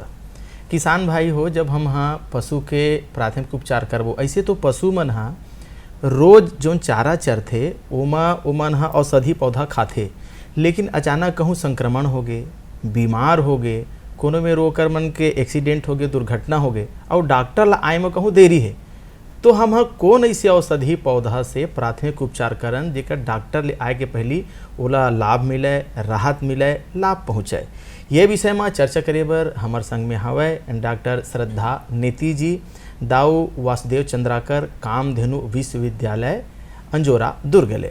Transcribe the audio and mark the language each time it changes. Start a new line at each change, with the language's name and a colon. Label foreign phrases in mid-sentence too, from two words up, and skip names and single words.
Chhattisgarhi: किसान भाई हो, जब हम पशु के प्राथमिक उपचार करबो, ऐसे तो पशु मन रोज जो चारा चरथे ओमन औषधि पौधा खाथे, लेकिन अचानक कहूँ संक्रमण हो गए, बीमार हो गए, कोनो में रोकर मन के एक्सीडेंट हो गए, दुर्घटना हो गए और डॉक्टर ला आए में कहूँ देरी है, तो हम कौन ऐसे औषधि पौधा से प्राथमिक उपचार करन जेकर डॉक्टर ले आए के पहली ओला लाभ मिले, राहत मिले, लाभ पहुँचाए। ये विषय में चर्चा करे बर हमार संग में हवै डॉक्टर श्रद्धा नेती जी, दाऊ वासुदेव चंद्राकर कामधेनु विश्वविद्यालय अंजोरा दुर्ग ले।